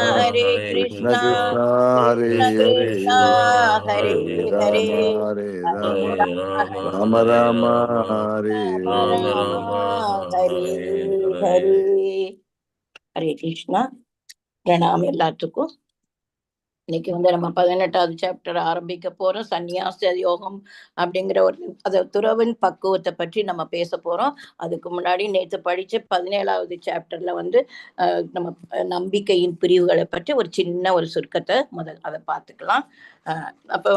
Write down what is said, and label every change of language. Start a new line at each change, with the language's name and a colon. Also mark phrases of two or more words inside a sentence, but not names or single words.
Hindi: कृष्ण कृष्णा कृष्ण हरे हरे कृष्णा हरे हरे हरे राम हरे राम राम हरे राम हरे हरे। हरे कृष्णा. प्रणाम எல்லாத்துக்கும்.
Tamil: இன்னைக்கு நம்ம 18வது சாப்டர் ஆரம்பிக்க போறோம். சந்நியாச யோகம் அப்படிங்கிற ஒரு அது துறவின் பக்குவத்தை பற்றி நம்ம பேச போறோம். அதுக்கு முன்னாடி நேற்று படிச்ச 17வது சாப்டர்ல நம்ம நம்பிக்கையின் பிரிவுகளை பற்றி ஒரு சின்ன ஒரு சுருக்கத்தை அதை பார்த்துக்கலாம்.